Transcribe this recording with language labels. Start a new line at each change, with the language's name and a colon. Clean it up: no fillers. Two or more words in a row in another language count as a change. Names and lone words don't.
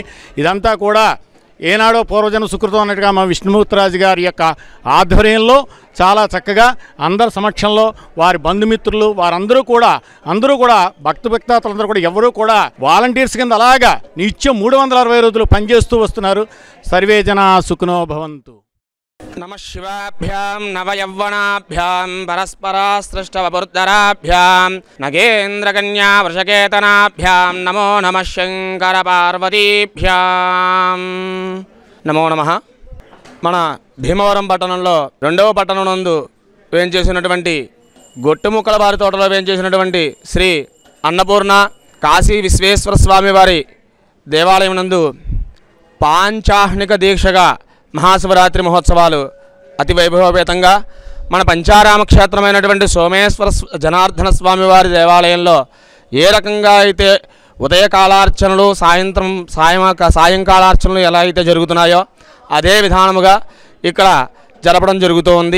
Telugu: ఇదంతా కూడా ఏనాడో పూర్వజన్మ సుకృతం అన్నట్టుగా మా విష్ణుమూర్తిరాజు గారి యొక్క ఆధ్వర్యంలో చాలా చక్కగా అందరి సమక్షంలో వారి బంధుమిత్రులు వారందరూ కూడా భక్తులందరూ కూడా ఎవరూ కూడా వాలంటీర్స్ కింద అలాగా నిత్యం 360 రోజులు పనిచేస్తూ వస్తున్నారు.
Sanskrit: సర్వే జనా సుఖినో భవంతు. नमः शिवाभ्यां नवयौवनाभ्यां परस्परासृष्टवपुर्धराभ्यां नगेन्द्रकन्या वृषकेतनाभ्यां नमो नमः शंकरपार्वतीभ्यां नमो नमः.
Telugu: మన భీమవరం పట్టణంలో 2వ పట్టణం నందు వేంచేసినటువంటి గొట్టుముక్కల వారి తోటలో వేంచేసినటువంటి శ్రీ అన్నపూర్ణ కాశీ విశ్వేశ్వర స్వామి వారి దేవాలయం నందు పాంచాహ్నిక దీక్షగా మహాశివరాత్రి మహోత్సవాలు అతి వైభవపేతంగా మన పంచారామ క్షేత్రమైనటువంటి సోమేశ్వర జనార్దన స్వామి వారి దేవాలయంలో ఏ రకంగా అయితే ఉదయకాలార్చనలు సాయంకాలార్చనలు ఎలా అయితే జరుగుతున్నాయో అదే విధానముగా ఇక్కడ జరపడం జరుగుతూ ఉంది.